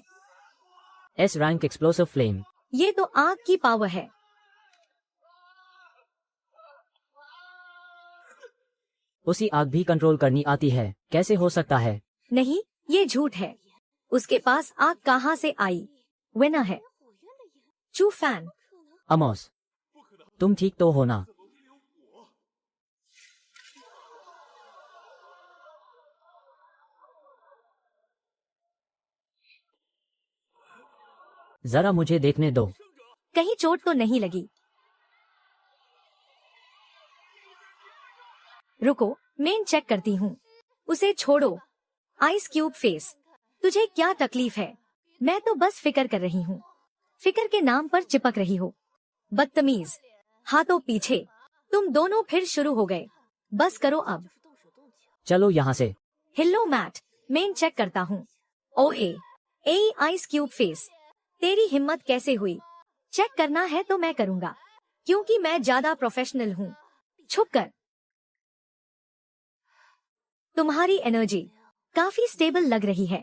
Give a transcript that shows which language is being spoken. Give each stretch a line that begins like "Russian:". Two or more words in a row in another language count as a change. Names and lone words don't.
English: S rank explosive flame.
Hindi: ये तो आग की पावर है। उसी आग भी कंट्रोल करनी आती है? कैसे हो सकता है? नहीं, ये झूठ है। उसके पास आग कहाँ से आई? विनर है
Chinese: 火焰的眼， चू फैन। 可能
Hindi: अमोस, तुम ठीक तो हो ना? जरा मुझे देखने दो। कहीं चोट तो नहीं लगी? रुको, मैं चेक करती हूँ। उसे छोड़ो।
English: ice cube face,
Hindi: तुझे क्या तकलीफ है? मैं तो बस फिक्र कर रही हूँ। फिक्र के नाम पर चिपक रही हो। बदतमीज, हाथों पीछे। तुम दोनों फिर शुरू हो गए। बस करो अब।
Chinese: 就是动手动脚。
Hindi: चलो यहाँ से। हिलो मैट, मैं चेक करता हूँ। ओए, ए
English: ice cube face,
Hindi: तेरी हिम्मत कैसे हुई? चेक करना है तो मैं करूँगा, क्योंकि मैं ज्यादा प्रोफेशनल हूँ। छुप कर। तुम्हारी एनर्जी काफी स्टेबल लग रही है।